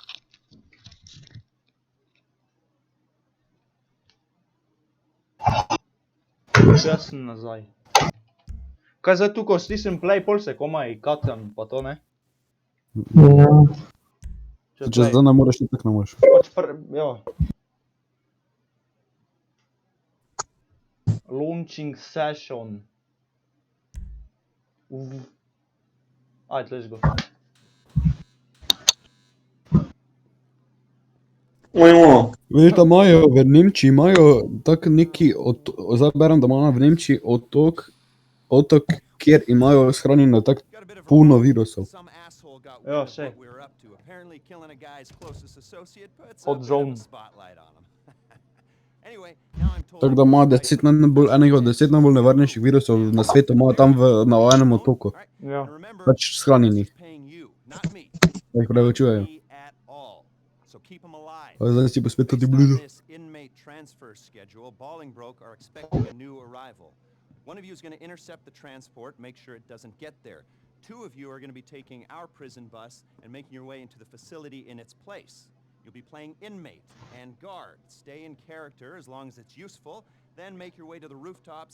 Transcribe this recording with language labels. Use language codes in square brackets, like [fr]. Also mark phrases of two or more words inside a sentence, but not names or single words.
[sl] Jaz sem nazaj. Kaj zdaj tu, ko stisnem play, pol se komaj katam, pa to ne? Ja. Če zdaj ne moreš, tako ne moreš. Pač ja. [en] Launching session. Ajde, let's go. [sl] Ojmo. Veš, da imajo v Nemčiji, imajo tak neki, zdaj berem, da imajo v Nemčiji otok, kjer imajo shranjeno tako puno virusov. Ja, sej. [en] Hot zone. [sl] Tako da ima enega od 10 najbolj nevarnejših virusov na svetu, imajo tam na enem otoku. Ja. Pač shranjenih. Da jih preučujejo. Zdaj si pa spet tudi blizu. [en] One of you is going to intercept the transport, make sure it doesn't get there. Two of you are going to be taking our prison bus and making your way into the facility in its place. You'll be playing inmate and guard. Stay in character as long as it's useful, then make your way to the rooftops.